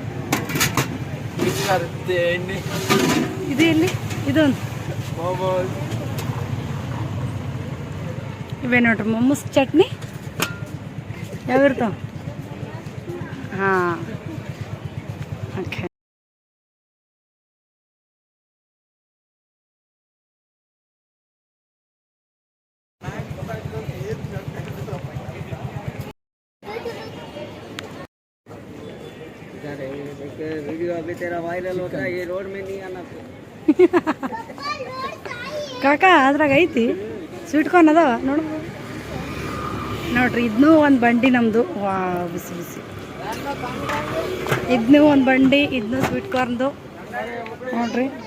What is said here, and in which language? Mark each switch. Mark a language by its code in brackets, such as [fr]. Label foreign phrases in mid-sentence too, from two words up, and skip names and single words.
[kn] ಇದು ಎಲ್ಲಿ? ಇದೊಂದು ಇವೇ ನೋಡ್ರಿ ಮೊಮ್ಮಸ್ ಚಟ್ನಿ ಯಾವಿರ್ತಾವ. ಹಾಂ, ಓಕೆ. [hi] वीडियो अभी तेरा वायरल होता है, ये रोड में नहीं आना. [kn] ಕಾಕ ಅದ್ರಾಗ ಐತಿ [en] sweet corn [kn] ಅದಾವ ನೋಡ್ರಿ. ಇದನ್ನೂ ಒಂದು ಬಂಡಿ ನಮ್ಮದು. ವಾ, ಬಿಸಿ ಬಿಸಿ. ಇದನ್ನೂ ಒಂದು ಬಂಡಿ, ಇದನ್ನೂ [en] sweet corndu [kn] ನೋಡ್ರಿ.